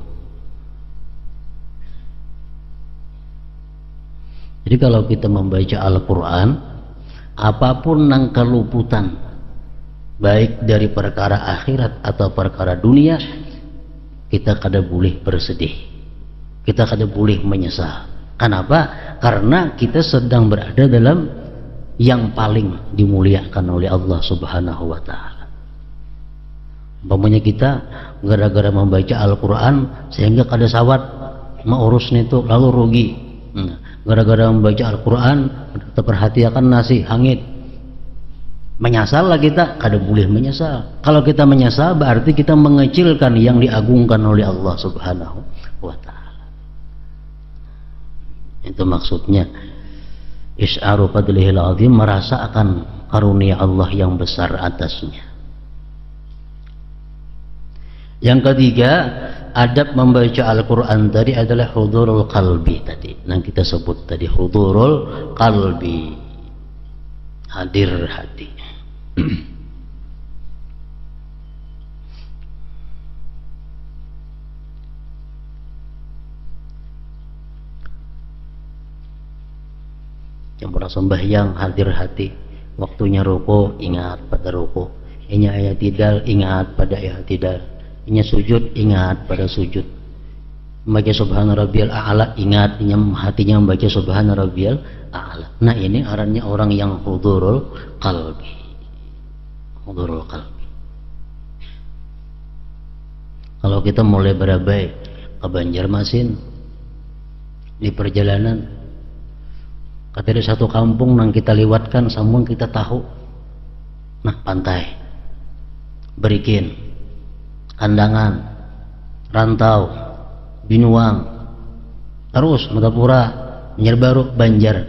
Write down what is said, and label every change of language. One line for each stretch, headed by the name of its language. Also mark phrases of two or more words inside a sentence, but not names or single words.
Banjar: Jadi kalau kita membaca Al-Quran, apapun yang keluputan, baik dari perkara akhirat atau perkara dunia, kita kada boleh bersedih, kita kada boleh menyesal. Kenapa? Karena kita sedang berada dalam yang paling dimuliakan oleh Allah
Arabic: سبحانه وتعالى.
Banjar: Umpamanya kita gara-gara membaca Al-Quran sehingga kada sawat mengurus itu, lalu rugi. Gara-gara membaca Al-Quran terperhatikan nasi hangit, menyesal lah kita, kada boleh menyesal. Kalau kita menyesal berarti kita mengecilkan yang diagungkan oleh Allah
Arabic: سبحانه وتعالى.
Banjar: Itu maksudnya
Arabic: إشعار فضله العظيم,
Banjar: merasa akan karunia Allah yang besar atasnya. Yang ketiga, adab membaca Al-Quran tadi adalah
Arabic: حضور القلب
Banjar: tadi. Yang kita sebut tadi
Arabic: حضور القلب,
Banjar: hadir hati. Yang sembahyang hadir hati, waktunya ruku ingat pada ruku, inya ayat tidal ingat pada ayat tidal, inya sujud ingat pada sujud, membaca
Arabic: سبحان ربي الأعلى
Banjar: ingat, inya hatinya membaca
Arabic: سبحان ربي الأعلى.
Banjar: Nah ini arannya orang yang
Arabic: حضور القلب, حضور القلب.
Banjar: Kalau kita mulai berabai ke Banjarmasin di perjalanan, kata ada satu kampung yang kita lewatkan, sambung kita tahu, nah pantai, Berikin, Kandangan, Rantau, Binuang, terus Matapura, Banjarbaru, Banjar.